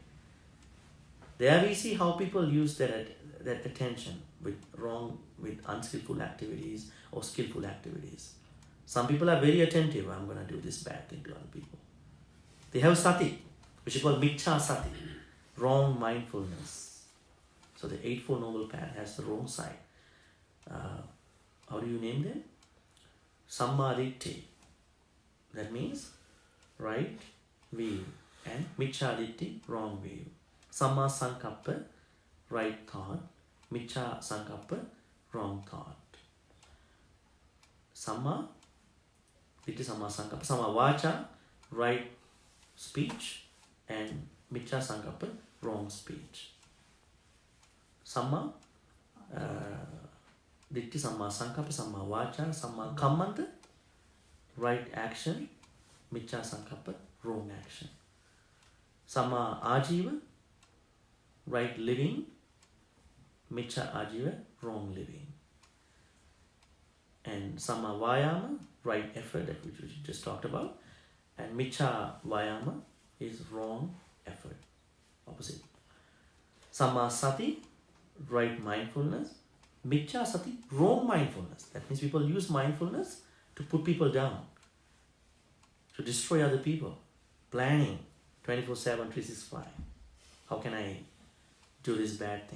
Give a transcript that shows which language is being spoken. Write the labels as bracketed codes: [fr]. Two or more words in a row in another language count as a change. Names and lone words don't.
[en] There we see how people use that attention with unskillful activities or skillful activities. Some people are very attentive. I'm going to do this bad thing to other people. They have sati, which is called [pi] miccha sati, [en] wrong mindfulness. So the Eightfold Noble Path has the wrong side. How do you name them? [pi] Samma ditti. [en] That means right view. And [pi] miccha ditti, [en] wrong view. [pi] Samma sankappa, [en] right thought. [pi] Miccha sankappa, [en] wrong thought. [pi] Samma ditti, samma sankappa. Samma vacha, [en] right speech. And [pi] miccha sankappa, [en] wrong speech. [pi] Samma ditti, samma sankappa, samma vacha, samma kammanta, [en] right action. [pi] Miccha sankappa, [en] wrong action. [pi] Samma ajiva, [en] right living. [pi] Miccha ajiva, [en] wrong living. [pi] And samma vayama, [en] right effort, that which we just talked about. And [pi] miccha vayama [en] is wrong effort, opposite. [pi] Samma sati, [en] right mindfulness. [pi] Miccha sati, [en] wrong mindfulness. That means people use mindfulness to put people down, to destroy other people. Planning 24/7, 365. How can I do this bad thing?